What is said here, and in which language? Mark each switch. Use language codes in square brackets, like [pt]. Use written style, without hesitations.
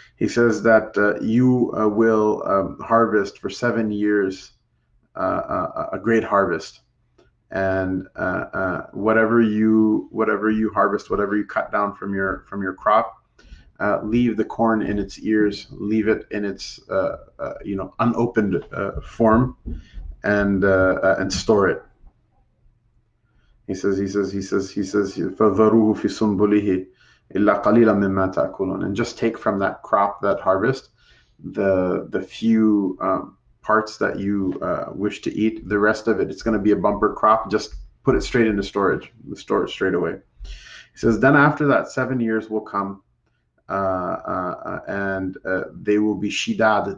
[en] He says that you will harvest for 7 years a great harvest, and whatever you harvest, whatever you cut down from your crop, leave the corn in its ears, leave it in its unopened form, and store it. He says, [ar] فَذَرُوهُ فِي سُنبُلِهِ إِلَّا قَلِيلًا مِمَّا تَأْكُلُونَ. [en] And just take from that crop, that harvest, the few parts that you wish to eat. The rest of it, it's going to be a bumper crop. Just put it straight into storage. Store it straight away. He says, then after that, 7 years will come, and they will be shidad.